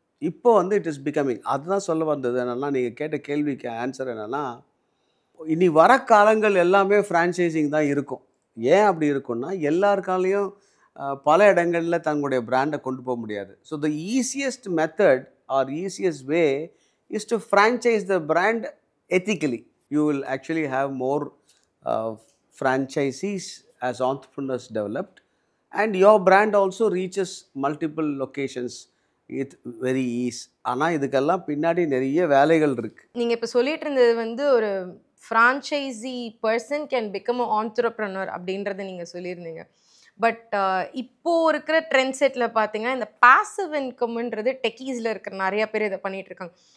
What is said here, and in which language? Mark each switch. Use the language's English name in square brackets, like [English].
[Tamil] இப்போ வந்து [English] It is becoming. [Tamil] அதுதான் சொல்ல வந்தது என்னென்னா, நீங்கள் கேட்ட கேள்விக்கு ஆன்சர் என்னென்னா, இனி வர காலங்கள் எல்லாமே ஃப்ரான்ச்சைசிங் தான் இருக்கும். ஏன் அப்படி இருக்குன்னா, எல்லாருக்காலையும் பல இடங்களில் தங்களுடைய பிராண்டை கொண்டு போக முடியாது. [English] So the easiest method or easiest way is to franchise the brand ethically. You will actually have more franchisees as entrepreneurs developed, and your brand also reaches multiple locations with very ease. [Tamil] ஆனால் இதுக்கெல்லாம் பின்னாடி நிறைய வேலைகள் இருக்குது. நீங்கள் இப்போ சொல்லிட்டு இருந்தது வந்து ஒரு [English] franchisee person can become a entrepreneur [Tamil] அப்படின்றத நீங்கள் சொல்லியிருந்தீங்க. பட் இப்போது இருக்கிற ட்ரெண்ட் செட்டில் பார்த்தீங்கன்னா, இந்த பாசிவ் இன்கம்ன்றது டெக்கீஸில் இருக்கிற நிறைய பேர் இதை பண்ணிகிட்டு இருக்காங்க.